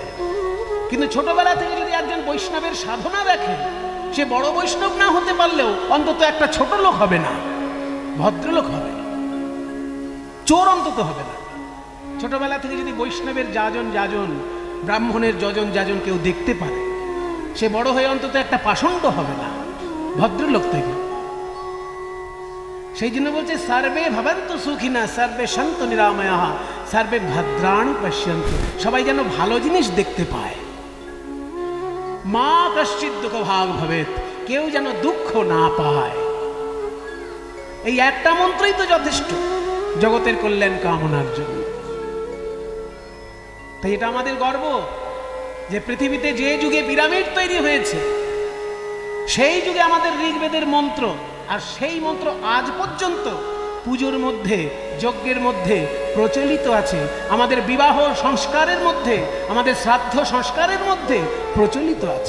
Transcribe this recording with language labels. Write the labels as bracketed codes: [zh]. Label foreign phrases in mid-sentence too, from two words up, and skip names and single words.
[bn] কিন্তু ছোটবেলা থেকে যদি একজন বৈষ্ণবের সাধনা দেখে, সে বড় বৈষ্ণব না হতে পারলেও অন্তত একটা ছোট লোক হবে না, ভদ্রলোক হবে, চোর অন্তত হবে না। ছোটবেলা থেকে যদি বৈষ্ণবের যাজন, ব্রাহ্মণের যজন কেউ দেখতে পারে, সে বড় হয়ে অন্তত একটা পাষণ্ড হবে না, ভদ্রলোক তৈরি। সেই জন্য বলছে [sa] সর্বে ভবন্তু সুখিনা সর্বে সন্তু নিরাময়াঃ সর্বে ভদ্রাণি পশ্যন্তু, [bn] সবাই যেন ভালো জিনিস দেখতে পায়। [sa] মা কশ্চিৎ দুঃখ ভাগ ভবেৎ, [bn] কেউ যেন দুঃখ না পায়। এই একটা মন্ত্রই তো যথেষ্ট জগতের কল্যাণ কামনার জন্য। তাই এটা আমাদের গর্ব যে পৃথিবীতে যে যুগে পিরামিড তৈরি হয়েছে, সেই যুগে আমাদের ঋগ্বেদের মন্ত্র, আর সেই মন্ত্র আজ পর্যন্ত পুজোর মধ্যে, যজ্ঞের মধ্যে প্রচলিত আছে, আমাদের বিবাহ সংস্কারের মধ্যে, আমাদের শ্রাদ্ধ সংস্কারের মধ্যে প্রচলিত আছে।